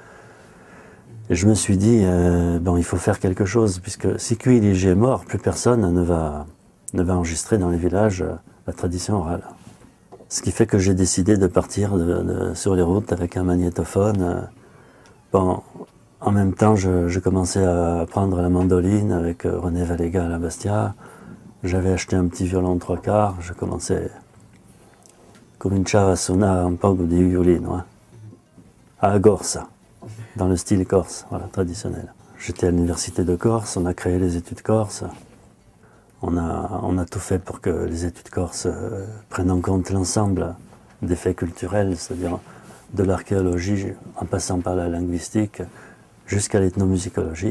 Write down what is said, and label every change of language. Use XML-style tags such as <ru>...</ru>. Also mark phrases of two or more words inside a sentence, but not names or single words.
<fr>Et je me suis dit, bon, il faut faire quelque chose, puisque si Quiligi est mort, plus personne ne va enregistrer dans les villages la tradition orale. Ce qui fait que j'ai décidé de partir sur les routes avec un magnétophone. Bon, en même temps, je commençais à apprendre la mandoline avec René Vallega à la Bastia. J'avais acheté un petit violon 3/4. Je commençais</fr> <it>cominciare a suonare un po' di violino,</it> <fr>hein, à Gorsa, dans le style corse, voilà, traditionnel. J'étais à l'université de Corse, on a créé les études corse. On a tout fait pour que les études corse prennent en compte l'ensemble des faits culturels, c'est-à-dire de l'archéologie en passant par la linguistique, jusqu'à l'ethnomusicologie.</fr>